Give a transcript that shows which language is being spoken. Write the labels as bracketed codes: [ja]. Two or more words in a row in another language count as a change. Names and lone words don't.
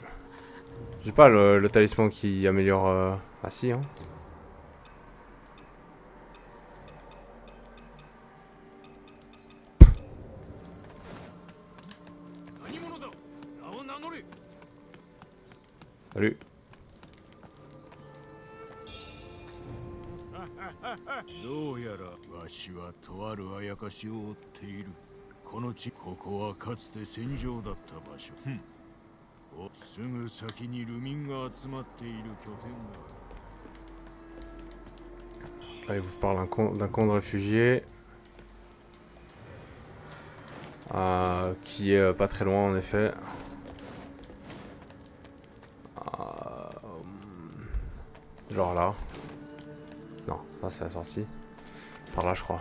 [fr] J'ai pas le talisman qui améliore... Ah si, hein. Salut. [ja] どうやらわしはとあるあやかしを追っている。この地、ここはかつて戦場だった場所。すぐ先にルミンが集まっている拠点が。 [fr] Là, il vous parle d'un camp de réfugiés. Qui est pas très loin en effet. Genre là. Non, ça c'est la sortie. Par là je crois.